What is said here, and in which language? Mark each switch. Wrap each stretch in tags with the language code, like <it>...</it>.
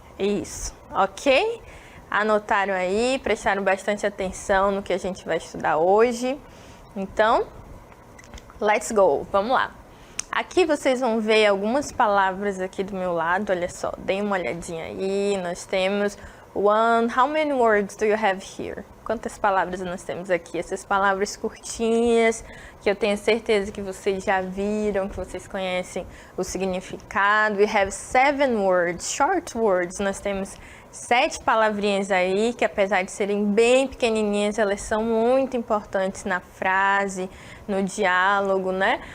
<pt>Isso, ok? Anotaram aí, prestaram bastante atenção no que a gente vai estudar hoje. Então,</pt> <en>let's go,</en> <pt>vamos lá. Aqui vocês vão ver algumas palavras aqui do meu lado, olha só, deem uma olhadinha aí. Nós temos</pt> <en>how many words do you have here?</en> <pt>Quantas palavras nós temos aqui? Essas palavras curtinhas, que eu tenho certeza que vocês já viram, que vocês conhecem o significado.</pt> <en>We have 7 words, short words,</en> <pt>nós temos 7 palavrinhas aí, que apesar de serem bem pequenininhas, elas são muito importantes na frase, no diálogo, né?</pt>